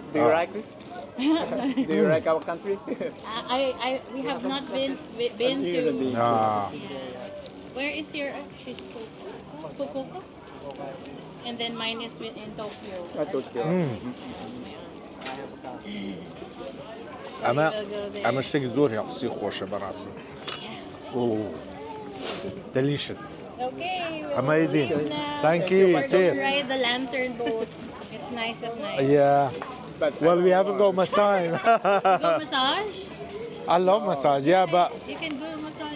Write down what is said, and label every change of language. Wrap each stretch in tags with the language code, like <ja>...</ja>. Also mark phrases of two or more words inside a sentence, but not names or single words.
<en>Do you like it? Do you like our country? We have not been to. Ah. Where is your? She's Fukuoka. And then mine is in Tokyo. Tokyo.</en> <ckb>أما شتێک زۆر هێڵسی خۆشە بەڕاستی.</ckb> <en>Oh, delicious. Okay. Amazing. We're gonna- Thank you. We're going Cheers. to ride the lantern boat. It's nice at night. Yeah. But Well, we haven't got much time. Go massage. I love massage, yeah, but You can go massage.</en>